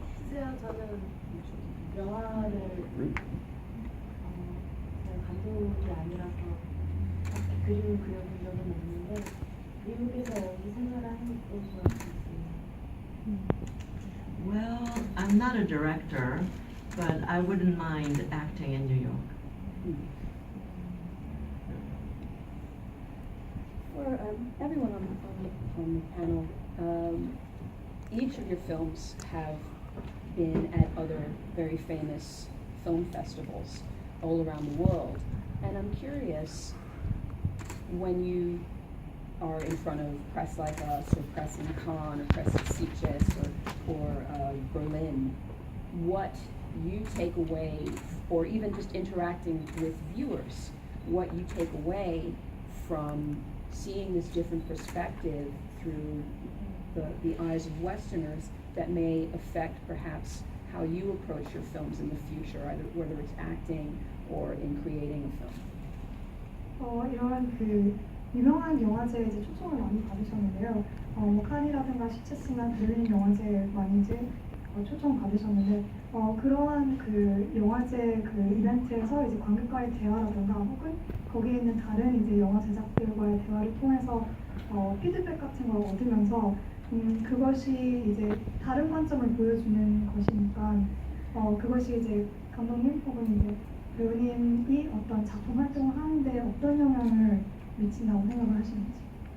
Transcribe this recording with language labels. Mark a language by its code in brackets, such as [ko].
[ko] 글쎄요, 저는 영화를 잘 감독이 아니라서 딱히 그림을 그려본 적은 없는데 미국에서 여기 생활하는 것도 좋았어요. [en] Well, I'm not a director, but I wouldn't mind acting in New York. For everyone on the panel, each of your films have been at other very famous film festivals all around the world. And I'm curious, when you are in front of press like us, or press in Cannes, or press at Sitges, or Berlin, what you take away, or even just interacting with viewers, what you take away from seeing this different perspective through the eyes of Westerners that may affect perhaps how you approach your films in the future, either whether it's acting or in creating a film. [ko] 이런 그 유명한 영화제에 이제 초청을 많이 받으셨는데요. 뭐 칸이라든가 시체스나 베를린 영화제 많이 이제 초청 받으셨는데 그러한 그 영화제 그 이벤트에서 이제 관객과의 대화라든가 혹은 거기에 있는 다른 이제 영화 제작들과의 대화를 통해서 피드백 같은 걸 얻으면서 그것이 이제 다른 관점을 보여주는 것이니까 그것이 이제 감독님 혹은 이제 배우님이 어떤 작품 활동을 하는데 어떤 영향을 미친다고 생각을 하시는지.